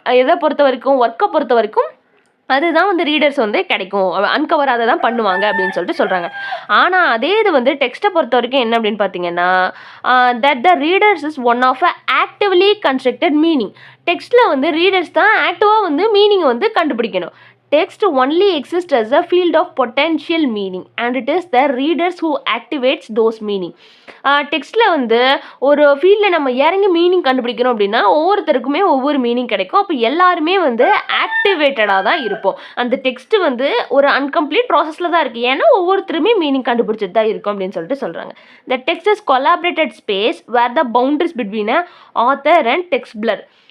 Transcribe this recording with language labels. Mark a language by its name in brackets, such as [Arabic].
[Tamil] எதை பொறுத்த வரைக்கும் ஒர்க்கை பொறுத்த வரைக்கும் அதுதான் வந்து ரீடர்ஸ் வந்து கிடைக்கும், அன்கவர் அதை தான் பண்ணுவாங்க அப்படின்னு சொல்லிட்டு சொல்கிறாங்க. ஆனால் அதே இது வந்து டெக்ஸ்ட்டை பொறுத்த வரைக்கும் என்ன அப்படின்னு பார்த்தீங்கன்னா [English] That the readers is one of a actively constructed meaning. [Tamil] டெக்ஸ்ட்டில் வந்து ரீடர்ஸ் தான் ஆக்டிவாக வந்து மீனிங்கை வந்து கண்டுபிடிக்கணும். [English] text only exists as a field of potential meaning and it is the readers who activates those meaning. [Tamil] டெக்ஸ்ட்டில் வந்து ஒரு ஃபீல்டில் நம்ம இறங்கி மீனிங் கண்டுபிடிக்கணும் அப்படின்னா ஒவ்வொருத்தருக்குமே ஒவ்வொரு மீனிங் கிடைக்கும். அப்போ எல்லாருமே வந்து ஆக்டிவேட்டடாக தான் இருப்போம். அந்த டெக்ஸ்ட்டு வந்து ஒரு அன்கம்ப்ளீட் ப்ராசஸில் தான் இருக்குது. ஏன்னா ஒவ்வொருத்தருமே மீனிங் கண்டுபிடிச்சிட்டு தான் இருக்கும் அப்படின்னு சொல்லிட்டு சொல்கிறாங்க. [English] The text is collaborated space where the boundaries between a author and text blur.